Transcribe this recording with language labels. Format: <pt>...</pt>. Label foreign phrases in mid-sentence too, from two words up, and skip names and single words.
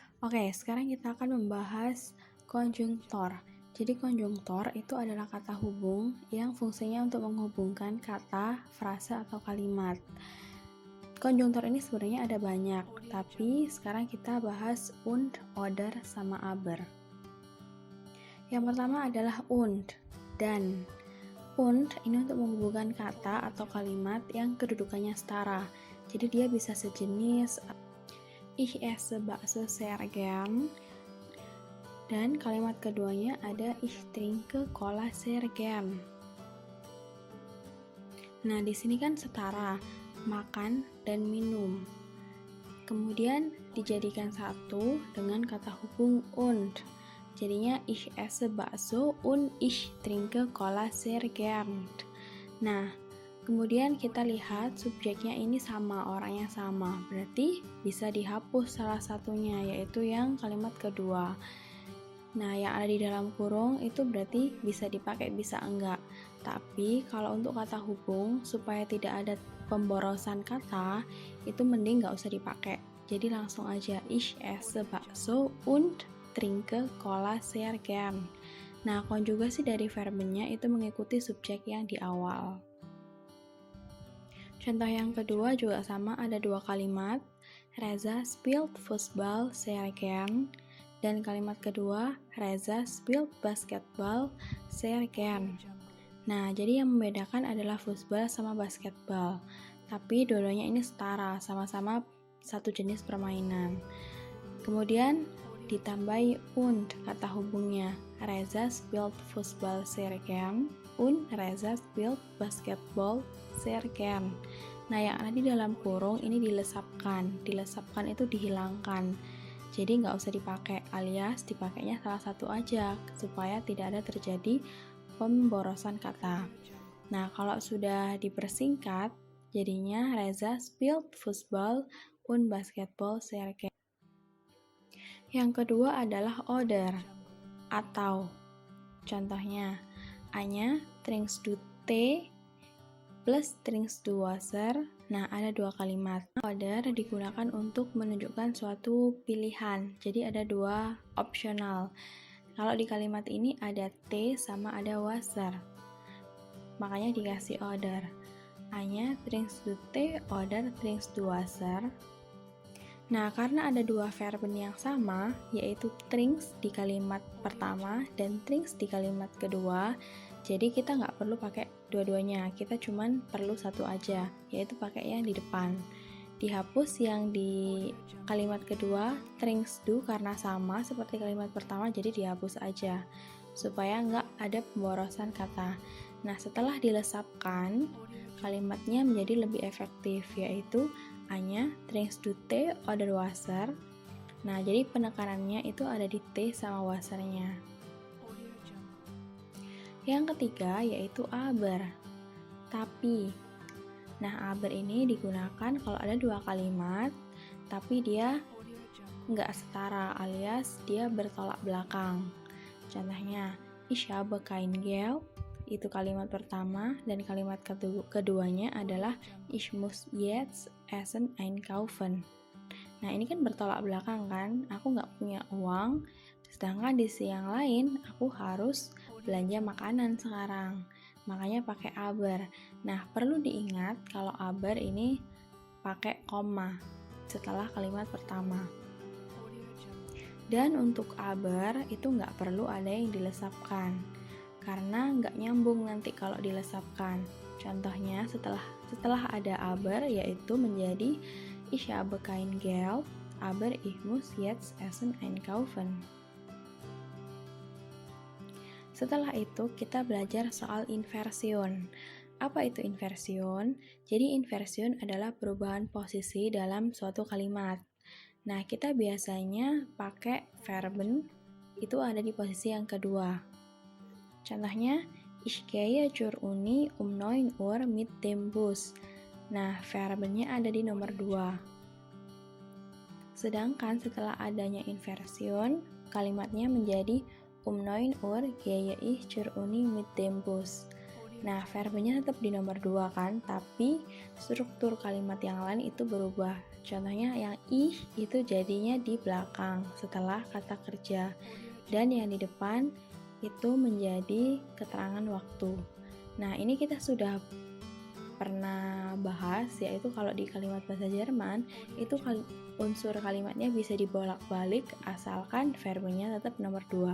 <id>Oke, sekarang kita akan membahas konjungtor. Jadi konjungtor itu adalah kata hubung yang fungsinya untuk menghubungkan kata, frase, atau kalimat. Konjungtor ini sebenarnya ada banyak, tapi sekarang kita bahas und, oder, sama aber. Yang pertama adalah und, dan. Und ini untuk menghubungkan kata atau kalimat yang kedudukannya setara. Jadi dia bisa sejenis.</id> <de>Ich esse bakso sehr gern.</de> <id>Dan kalimat keduanya ada</id> <de>ich trinke cola sehr gern.</de> <id>Nah, di sini kan setara, makan dan minum. Kemudian dijadikan satu dengan kata hubung und.</id> <de>Jadinya ich esse bakso und ich trinke cola sehr gern.</de> <id>Nah, kemudian kita lihat subjeknya ini sama, orangnya sama. Berarti bisa dihapus salah satunya, yaitu yang kalimat kedua. Nah, yang ada di dalam kurung itu berarti bisa dipakai, bisa enggak. Tapi kalau untuk kata hubung, supaya tidak ada pemborosan kata, itu mending nggak usah dipakai. Jadi langsung aja</id> <de>ich esse bakso und trinke cola sehr gern.</de> <id>Nah, konjugasi dari verbnya itu mengikuti subjek yang di awal. Contoh yang kedua juga sama, ada dua kalimat.</id> <de>Reza spielt Fußball sehr gern.</de> <id>Dan kalimat kedua,</id> <de>Reza spielt Basketball sehr gern.</de> <id>Nah, jadi yang membedakan adalah Fußball sama basketball. Tapi dua-duanya ini setara, sama-sama satu jenis permainan. Kemudian ditambahi und kata hubungnya.</id> <de>Reza spielt Fußball sehr gern und Reza spielt Basketball sehr gern.</de> <id>Nah, yang ada di dalam kurung ini dilesapkan. Dilesapkan itu dihilangkan. Jadi nggak usah dipakai, alias dipakainya salah satu aja supaya tidak ada terjadi pemborosan kata. Nah, kalau sudah dipersingkat, jadinya</id> <de>Reza spielt Fußball und Basketball sehr gern.</de> <id>Yang kedua adalah oder atau.</id> <de>Contohnya, A-nya trinkst du Tee plus trinkst du Wasser.</de> <id>Nah, ada dua kalimat. Oder digunakan untuk menunjukkan suatu pilihan. Jadi ada dua opsional. Kalau di kalimat ini ada T sama ada Wasser. Makanya dikasih oder.</id> <de>A-nya trinkst du Tee oder trinkst du Wasser.</de> <id>Nah, karena ada dua verben yang sama, yaitu trinks di kalimat pertama dan trinks di kalimat kedua, jadi kita nggak perlu pakai dua-duanya, kita cuman perlu satu aja, yaitu pakai yang di depan. Dihapus yang di kalimat kedua,</id> <de>trinks do,</de> <id>karena sama seperti kalimat pertama, jadi dihapus aja, supaya nggak ada pemborosan kata. Nah, setelah dilesapkan, kalimatnya menjadi lebih efektif, yaitu A-nya</id> <de>trinkst du Tee oder Wasser.</de> <id>Nah, jadi penekanannya itu ada di T sama Wassernya. Yang ketiga yaitu aber, tapi. Nah, aber ini digunakan kalau ada dua kalimat, tapi dia nggak setara, alias dia bertolak belakang. Contohnya,</id> <de>ich habe kein Geld.</de> <id>Itu kalimat pertama, dan kalimat keduanya adalah</id> <de>ich muss jetzt Essen einkaufen.</de> <id>Nah, ini kan bertolak belakang kan, aku nggak punya uang, sedangkan di sisi yang lain aku harus belanja makanan sekarang, makanya pakai aber. Nah, perlu diingat kalau aber ini pakai koma setelah kalimat pertama. Dan untuk aber itu nggak perlu ada yang dilesapkan, karena nggak nyambung nanti kalau dilesapkan. Contohnya setelah ada aber yaitu menjadi</id> <de>ich habe kein Geld, aber ich muss jetzt Essen einkaufen.</de> <id>Setelah itu kita belajar soal inversion. Apa itu inversion? Jadi inversion adalah perubahan posisi dalam suatu kalimat. Nah, kita biasanya pakai verben itu ada di posisi yang kedua. Contohnya,</id> <de>ich gehe zur Uni 9 Uhr mit dem Bus.</de> <id>Nah, verbennya ada di nomor 2. Sedangkan setelah adanya inversion, kalimatnya menjadi</id> <de>9 Uhr gehe ich zur Uni mit dem Bus.</de> <id>Nah, verbennya tetap di nomor 2 kan, tapi struktur kalimat yang lain itu berubah. Contohnya yang ih itu jadinya di belakang setelah kata kerja, dan yang di depan itu menjadi keterangan waktu. Nah, ini kita sudah pernah bahas, yaitu kalau di kalimat bahasa Jerman itu unsur kalimatnya bisa dibolak-balik asalkan verbnya tetap nomor 2.</id>